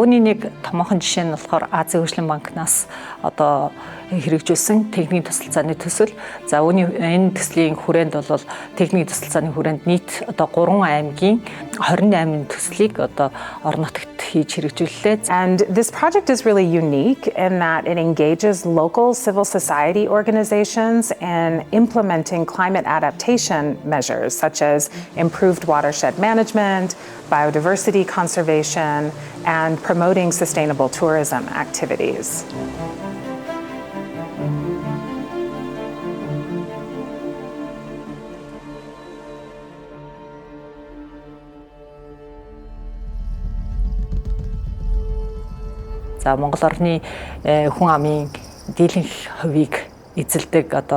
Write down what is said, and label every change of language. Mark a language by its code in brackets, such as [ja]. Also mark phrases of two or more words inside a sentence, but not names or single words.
[mn] Үүний нэг томоохон жишээ нь болохоор Азийн хөгжлийн банкнаас одоо хэрэгжүүлсэн техникийн тусалцааны төсөл. За энэ төслийн хүрээнд бол техникийн тусалцааны хүрээнд нийт одоо 3 аймгийн 28 төслийг одоо орон нутагт хийж хэрэгжүүллээ. [en] And this project is really unique in that it engages local civil society organizations in implementing climate adaptation measures such as improved watershed management, biodiversity conservation, and promoting sustainable tourism activities. [mn] За Монгол орны хүн амын дийлэнх хувийг эзэлдэг одоо